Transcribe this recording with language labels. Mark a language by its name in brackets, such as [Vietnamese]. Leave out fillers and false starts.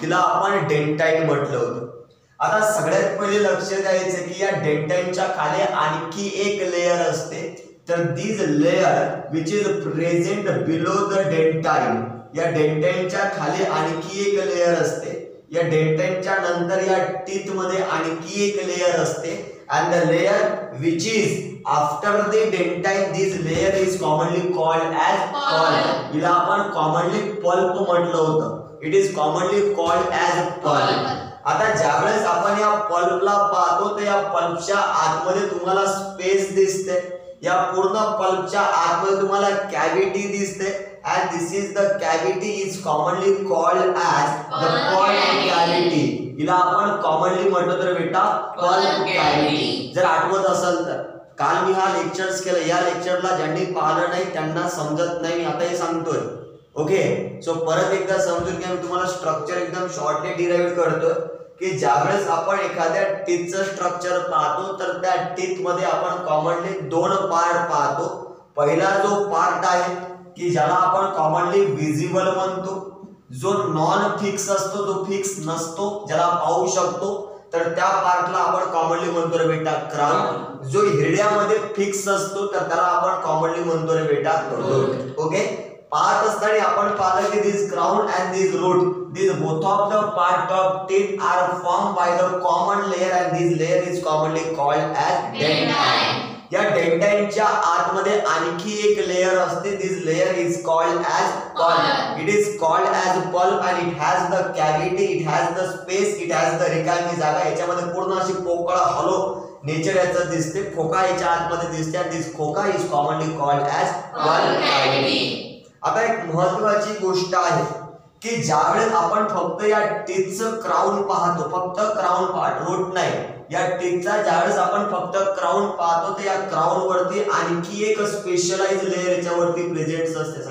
[Marathi] तिला आपण डेंटाइन म्हटलं होतं. आता सगळ्यात पहिले लक्ष द्यायचं की या डेंटाइनच्या खाली आणखी एक लेयर असते. [English] तर this layer which is present below the dentine. [Marathi] या डेंटाइनच्या खाली आणखी एक लेयर असते. या डेंटाइनच्या नंतर या टीथ मध्ये आणखी एक लेयर असते. [English] and the layer which is after the dentine, this layer is commonly called as pulp. [Marathi] हिला आपण commonly pulp म्हटलं होतं. [English] it is commonly called as pulp. [Marathi] आता ज्यावेळेस आपण या पल्पला पाहतो, तर या पल्पच्या आतमध्ये तुम्हाला स्पेस दिसते. या पूर्ण पल्पच्या आतमध्ये तुम्हाला कॅव्हिटी दिसते. [English] and this is the cavity is commonly called as the pulp cavity. [Marathi] हिला आपण कॉमनली म्हटलं तर बेटा पल्प कॅव्हिटी. जर आठवत असेल तर काल मी हा लेक्चर्स केलं. या लेक्चरला ज्यांनी पाहिलं नाही त्यांना समजत नाही, मी आता हे सांगतोय. ओके, सो परत एकदा समजून घ्या. मी तुम्हाला स्ट्रक्चर एकदम शॉर्टली डिराइव्ह करतोय की ज्यावेळेस आपण एखाद्या टीथचं स्ट्रक्चर पाहतो, तर त्या टीथ मध्ये आपण कॉमनली दोन पार्ट पाहतो. पहिला जो पार्ट आहे की ज्याला आपण कॉमनली विजिबल म्हणतो, जो नॉन फिक्स असतो, जो फिक्स नसतो, ज्याला पाहू शकतो, तर त्या पार्टला आपण कॉमनली म्हणतो रे बेटा क्राउन. जो हिरड्यामध्ये फिक्स असतो, तर त्याला आपण कॉमनली म्हणतो रे बेटा रूट. [English] okay, [Marathi] पाहत असताना आपण पाहिलं की [English] This crown and this root, this both of the part of teeth are form by the common layer and this layer is commonly called as dentine. [Marathi] या डेंटाइनच्या आतमध्ये आणखी एक लेयर असते. [English] This layer is called as pulp. It is called as pulp and it has the cavity, it has the space, it has the [Marathi] रिकामी जागा. याच्यामध्ये पूर्ण अशी पोकळ हॉलो नेचर याचं दिसते. खोका याच्या आतमध्ये दिसते आणि [English] This खोका is commonly called as pulp cavity. [Marathi] आता एक महत्त्वाची गोष्ट आहे की ज्यावेळेस आपण फक्त या टीथचं क्राउन पाहतो, फक्त क्राउन पार्ट, रूट नाही, या टीथचा ज्यावेळेस आपण फक्त क्राउन पाहतो तर या क्राउन वरती आणखी एक स्पेशलाइज लेयर याच्यावरती प्रेझेंट असते.